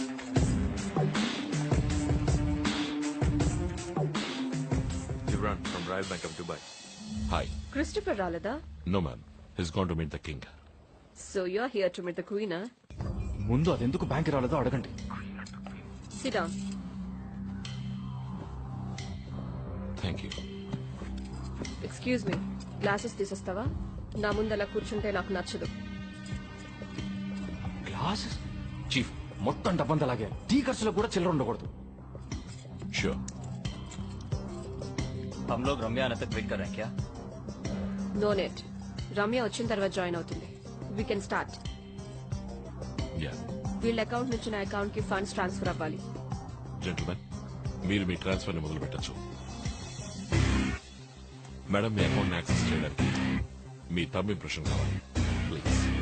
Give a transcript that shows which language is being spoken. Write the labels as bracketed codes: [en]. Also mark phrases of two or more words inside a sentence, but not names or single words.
[en] You run from right Royal Bank of Dubai. [te] హాయ్. క్రిస్టఫర్ రాలేదా? [en] no ma'am, he's gone to meet the king. so you are here to meet the queen. [te] ముందు అదెందుకు బ్యాంక్ రాలేదో అడగండి. [en] sit down. thank you. excuse me, [te] గ్లాసెస్ తీసేస్తావా? నా ముందు అలా కూర్చుంటే నాకు నచ్చదు. గ్లాసెస్ చీఫ్, మొత్తం డబ్బంతా అలాగే. టీ ఖర్చులో కూడా చిల్లర ఉండకూడదు. ష్యూర్. [hi] हम लोग रम्या आने तक वेट कर रहे हैं क्या? [te] నో నెట్. రమ్య వచ్చిన తర్వాత జాయిన్ అవుతుంది. [en] we can start. యా. [te] వీళ్ళ అకౌంట్ నుంచి నా అకౌంట్ కి [en] funds transfer [te] అవ్వాలి. జెంటల్మెన్, మీరు మీ ట్రాన్స్ఫర్ ని మొదలు పెట్టచ్చు. మేడం, మీ [en] account access [te] చేయడానికి మీ [en] thumb impression [te] కావాలి ప్లీజ్.